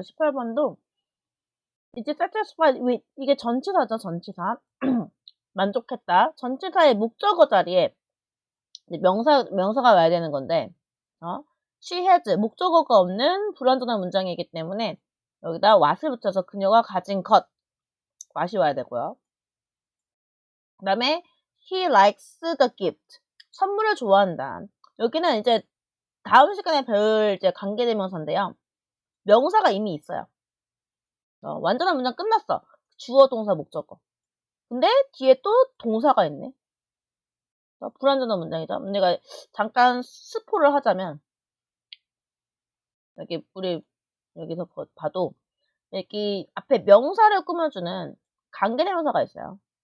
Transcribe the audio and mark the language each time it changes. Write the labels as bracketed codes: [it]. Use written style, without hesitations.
[ko] 18번도, 이제 satisfied with, 이게 전치사죠, 전치사. 만족했다. 전치사의 목적어 자리에, 이제 명사가 와야 되는 건데, she has, 목적어가 없는 불완전한 문장이기 때문에, 여기다 what을 붙여서 그녀가 가진 것, what이 와야 되고요. 그 다음에, [en] he likes the gift. [ko] 선물을 좋아한다. 여기는 이제 다음 시간에 배울 이제 관계대명사인데요. 명사가 이미 있어요. 완전한 문장 끝났어. 주어, 동사, 목적어. 근데 뒤에 또 동사가 있네. 불완전한 문장이죠. 내가 잠깐 스포를 하자면 여기 우리 여기서 봐도 여기 앞에 명사를 꾸며주는 관계대명사가 있어요.